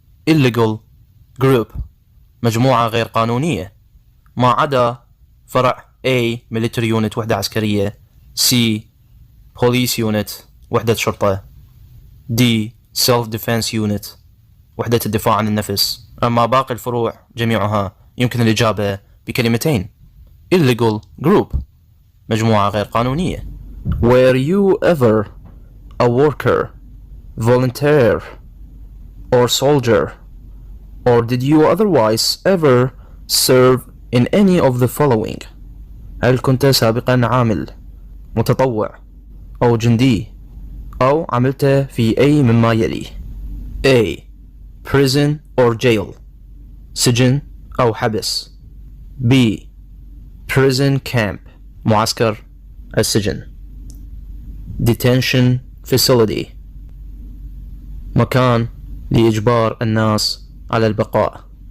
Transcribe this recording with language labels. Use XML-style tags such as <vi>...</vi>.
<en>illegal group</en> <ar>مجموعة غير قانونية، ما عدا فرع</ar> <en>A military unit</en> <ar>وحدة عسكرية،</ar> <en>C police unit</en> <ar>وحدة شرطة،</ar> <en>D self defense unit</en> <ar>وحدة الدفاع عن النفس. أما باقي الفروع جميعها يمكن الإجابة بكلمتين.</ar> <en>illegal group</en> <ar>مجموعة غير قانونية.</ar> <en>Were you ever a worker, volunteer or soldier, or did you otherwise ever serve in any of the following؟</en> <ar>هل كنت سابقا عامل، متطوع أو جندي، أو عملت في أي مما يلي؟</ar> <en>A. Prison or jail</en> <ar>سجن أو حبس.</ar> <en>B. Prison camp</en> <ar>معسكر السجن.</ar> <en>Detention facility</en> <ar>مكان لإجبار الناس على البقاء.</ar>